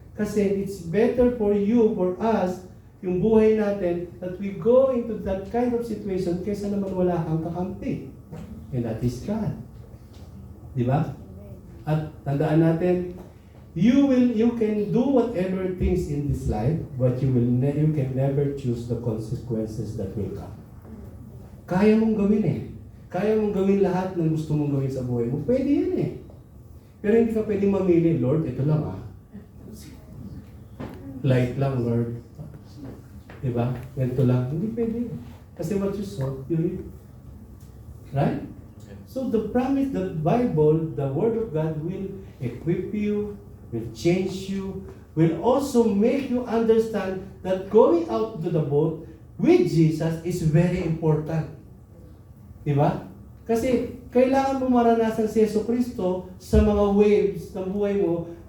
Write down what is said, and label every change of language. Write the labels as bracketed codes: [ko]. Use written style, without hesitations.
[en] Kasi it's better for you, for us, [tl] yung buhay natin, [en] that we go into that kind of situation [tl] kaysa naman wala kang kakampi. [en] And that is God. Di ba? [tl] At tandaan natin, [en] you can do whatever things in this life, but you can never choose the consequences that will come. [tl] Kaya mong gawin eh. Kaya mong gawin lahat ng gusto mong gawin sa buhay mo. Pwede yan eh. Pero hindi ka pwedeng mamili, Lord, ito lang ah. Light lang, Lord. Diba? Ganito lang. Hindi pwede. [en] Kasi what you saw, you reap. Right? So the promise, the Bible, the Word of God will equip you, will change you, will also make you understand that going out to the boat with Jesus is very important. Diba? [tl] Kasi kailangan mo maranasan si Yesu Cristo sa mga waves ng buhay mo.